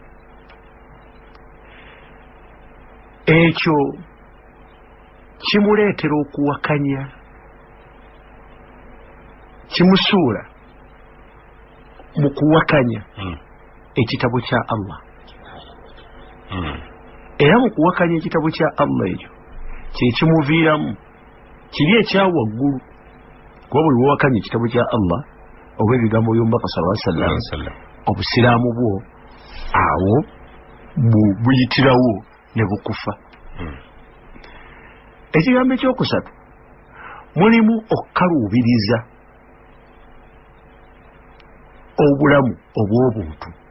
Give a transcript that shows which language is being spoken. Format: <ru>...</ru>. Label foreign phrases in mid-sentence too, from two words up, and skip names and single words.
<lg>ekyo kimuleetera okuwakanya kimusuula mu kuwakanya ekitabo kya Allah era mu kuwakanya ekitabo kya Allah ekyo kyekimuviiramu kiri ekyawaggulu kuba buli wewakanya ekitabo kya Allah oba ebigambo by'omubaka</lg> <ar>صلى الله عليه وسلم</ar> <lg>obusiraamu bwo awo buyitirawo ne bukufa ekigambo ekyokusatu mulimu okukaluubiriza obulamu obw'obuntu</lg>